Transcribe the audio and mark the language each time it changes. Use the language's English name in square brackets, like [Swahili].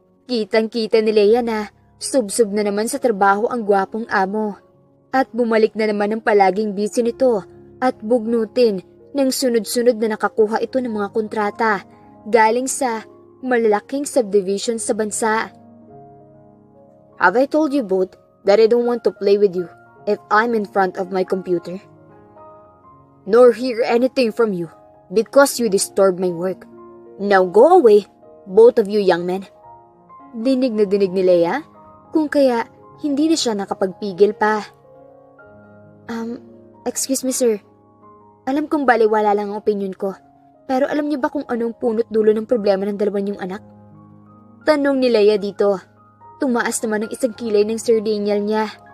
[Filipino] Kitang-kita ni Leia na subsob na naman sa trabaho ang gwapong amo at bumalik na naman ang palaging busy nito at bugnutin ng sunod-sunod na nakakuha ito ng mga kontrata galing sa malalaking subdivision sa bansa. [English] Have I told you both that I don't want to play with you if I'm in front of my computer? Nor hear anything from you because you disturb my work. Now go away, both of you young men. [Filipino] Dinig na dinig ni Leia, kung kaya hindi na siya nakapagpigil pa. [English] Excuse me sir. [Filipino] Alam kong baliwala lang ang opinion ko, pero alam niyo ba kung anong punot dulo ng problema ng dalawa niyong anak? Tanong ni Leia dito. Tumaas naman ang isang kilay ng Sir Daniel niya.